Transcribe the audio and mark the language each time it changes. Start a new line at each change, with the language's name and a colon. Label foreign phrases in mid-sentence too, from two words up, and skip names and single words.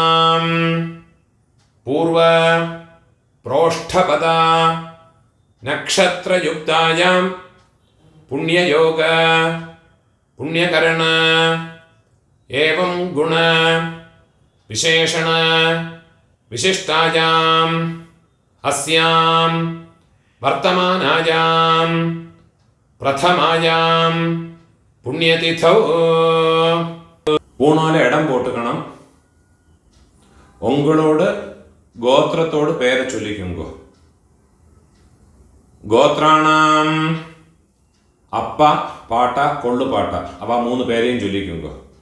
Sanskrit: पूर्व प्रोष्ठपदा नक्षत्रयुक्तायां पुण्ययोग पुण्यकरण एवं गुण विशेषण विशिष्टायां अस्यां वर्तमानायां प्रथमायां पुण्यतिथौ
Tamil: ஊணோலெ இடம் போட்டுக்கணம் உங்களோட கோத்ரத்தோட பேரெ சொல்லிக்குங்கோ கோத்ராணாம் அப்ப பாட்ட கொள்ளுபாட்ட அவ மூணு பேரெயும் சொல்லிக்குங்கோ